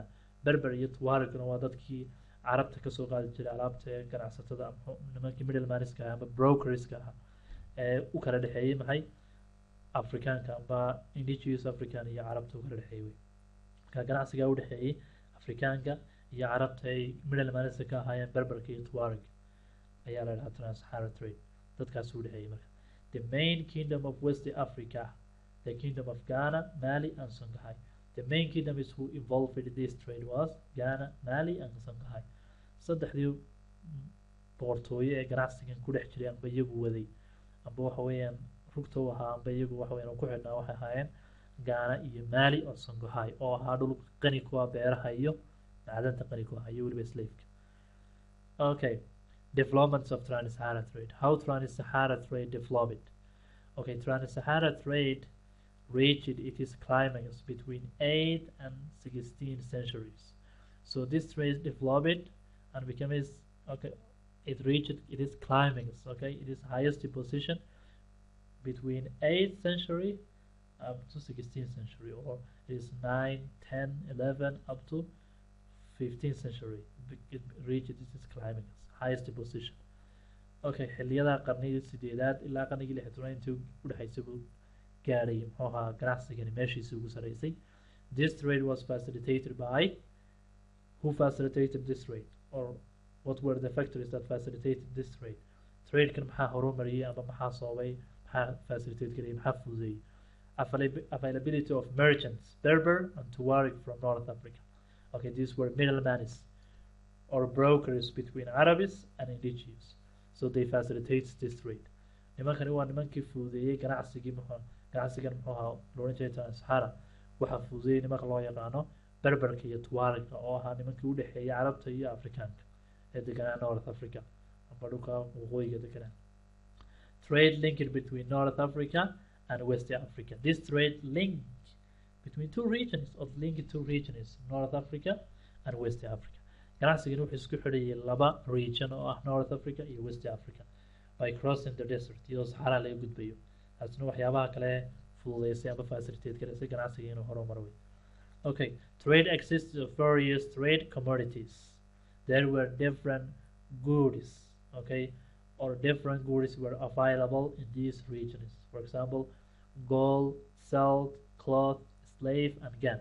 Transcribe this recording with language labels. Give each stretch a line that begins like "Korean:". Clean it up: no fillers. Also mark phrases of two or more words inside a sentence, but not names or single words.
Somali: Berber iyo Tuaregna waa dadkii Carabta ka soo qaadi jiray alaabta ganacsatada nimankii middlemanska amba brokerska ee u kala dhexeeyay maxay Afrikaanka amba
English: indigenous African
Somali: iyo Carabta u kala dhexeeyay. ka ganacsiga u dhexeeyay Afrikaanka iyo Carabta ay middlemanska ka ahaayeen Berberka iyo Tuareg ayaa la yiraahdaa
English: trans-Saharan trade.
Somali: dadkaas u dhexeeyay marka.
English: The main kingdom of West Africa, the kingdom of Ghana, Mali and Songhai. The main kingdom is who involved in this trade was Ghana, Mali and Songhai.
Somali: saddexdii boqortooyo ee ganacsigan ku dhex jiray amba iyagu waday amba waxa weeyaan rugta u ahaa amba iyagu waxa weeyaan ku xidhnaa waxay ahaayeen Ghana iyo Mali oo Songhai oo ahaa dhul qani ku ah beeraha iyo macdanta qani ku ah iyo weliba slave-ka.
English: Okay, developments of trans-Saharan trade. How trans-Saharan trade developed? Okay, trans-Saharan trade reached its climax between 8th and 16th centuries. So this trade developed and became it reached its climax, okay, it is highest position between 8th century up to 16th century, or it is 9, 10, 11 up to 15th century. It reached its climax, highest position.
Somali: Okay, xilliyada qarnigii 8aad ilaa qarnigii 16aad intii u dhaxaysay buu gaaray muxuu ahaa ganacsigani meeshiisa ugu sareysay.
English: This trade was facilitated by who facilitated this trade, or what were the factors that facilitated this trade?
Somali: Trade kan maxaa horumariyay ama maxaa sababay, maxaa facilitate gareeyay, maxaa fududeeyay?
English: Availability of merchants, Berber and Tuareg from North Africa. Okay, these were middlemen or brokers between Arabs and indigenous. So they facilitate this trade.
Somali: nimankani waa nimankii fududeeyay ganacsigan muxuu ahaa loo oran jiray trans-Saharan. waxaa fududeeyay nimanka loo yaqaano Berberka iyo Tuareg oo ahaa nimankii u dhexeeyay Carabta iyo Afrikaanka deganaa North Africa amba dhulka waqooyiga deganaa.
English: Trade linked between North Africa and West Africa. This trade link between two regions or linked two regions, North Africa and West Africa.
Somali: ganacsigan wuxuu isku xidhayay laba region oo ah North Africa iyo West Africa
English: by crossing the desert
Somali: iyadoo saxara laga gudbayo. taasna waxyaabaha kale fududeysay ama facilitate gareysay ganacsiga inuu horumar weyn.
English: Okay, trade exists of various trade commodities. There were different goods, okay, or different goods were available in these regions. For example, gold, salt, cloth, slave, and gun.